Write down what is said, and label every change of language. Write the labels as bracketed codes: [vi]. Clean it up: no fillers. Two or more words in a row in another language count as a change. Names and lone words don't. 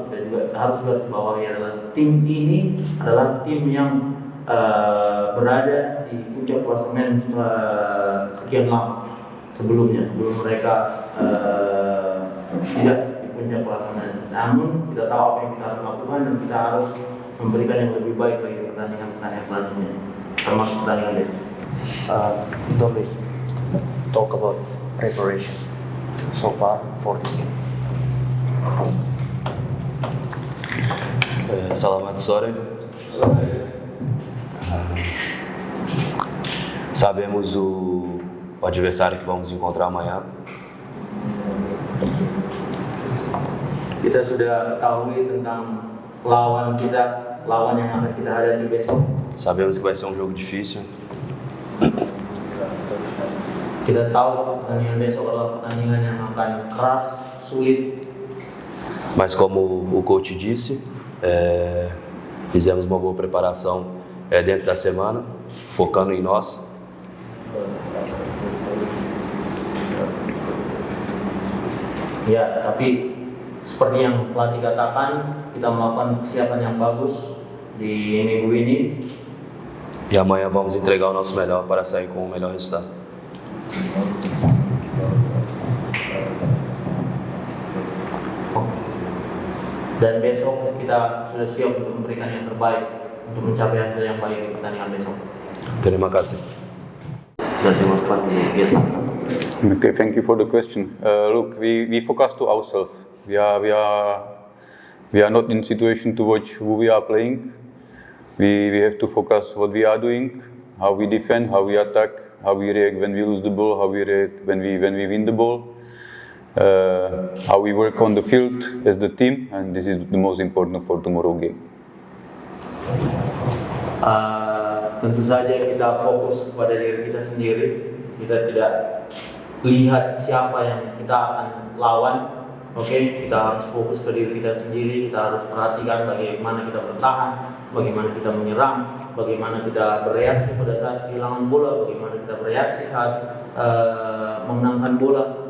[id] Kita juga harus garisbawahi adalah tim ini adalah tim yang berada di puncak klasemen sekian lama sebelum mereka tidak di puncak klasemen. Namun kita tahu apa yang kita harus lakukan, dan kita harus memberikan yang lebih baik bagi pertandingan selanjutnya, termasuk pertandingan besok. [en] Please talk about preparation so far for this game. [id] Selamat sore. [pt] Sabemos o adversário que vamos encontrar amanhã. [id] Kita sudah ketahui tentang lawan yang akan kita hadapi besok. [pt] Sabemos que vai ser um jogo difícil. [id] Kita tahu pertandingan besok adalah pertandingan yang akan keras, sulit. [pt] Mas como o coach disse, fizemos uma boa preparação dentro da semana, focando em nós. [id] Ya, tapi seperti yang pelatih katakan, kita melakukan persiapan yang bagus di minggu ini. [pt] E amanhã vamos entregar o nosso melhor para sair com o melhor resultado. [id] Dan besok kita sudah siap untuk memberikan yang terbaik untuk mencapai hasil yang baik di pertandingan besok. Terima kasih. [en] Okay, thank you for the question. Look, we focus to ourselves. We are not in situation to watch who we are playing. We have to focus what we are doing, how we defend, how we attack, how we react when we lose the ball, how we react when we win the ball, how we work on the field as the team, and this is the most important for tomorrow game. [id] Tentu saja kita fokus kepada diri kita sendiri. Kita tidak lihat siapa yang kita akan lawan. Oke, kita harus fokus ke diri kita sendiri. Kita harus perhatikan bagaimana kita bertahan, bagaimana kita menyerang, bagaimana kita bereaksi pada saat kehilangan bola, bagaimana kita bereaksi saat memenangkan bola.